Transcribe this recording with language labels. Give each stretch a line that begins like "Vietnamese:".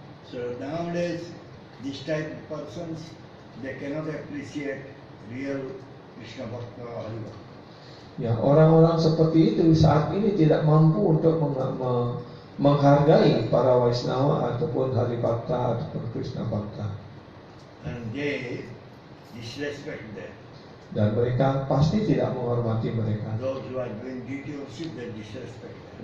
English: So nowadays, this type of persons, they cannot appreciate real Krishna Bhakta Hari Bhakta.
Indonesian: Ya, orang-orang seperti itu saat ini tidak mampu untuk menghargai para Vaisnava ataupun Hari Bhakta ataupun Krishna Bhakta.
English: And they disrespect them.
Indonesian: Dan mereka pasti tidak menghormati mereka.
English: Those who are doing duty worship, they disrespect them.